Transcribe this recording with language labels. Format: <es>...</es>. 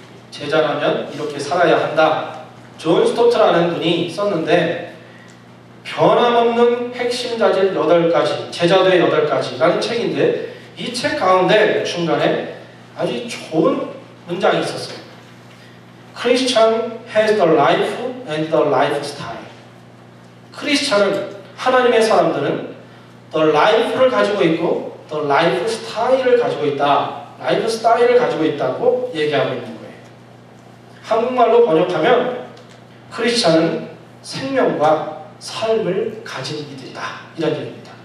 <ko>제자라면 이렇게 살아야 한다. 존 스토트라는 분이 썼는데 변함없는 핵심 자질 8가지, 제자도의 8가지라는 책인데 이 책 가운데 중간에 아주 좋은 문장이 있었어요.</ko> <en>Christian has the life and the lifestyle.</en> <ko>크리스찬은 하나님의 사람들은</ko> <en>the life</en> <ko>를 가지고 있고</ko> <en>the lifestyle</en> <ko>을 가지고 있다. 라이프스타일을 가지고 있다고 얘기하고 있는 거예요. 한국말로 번역하면 크리스찬은 생명과 삶을 가진 이들이다. 이런 얘기입니다.</ko>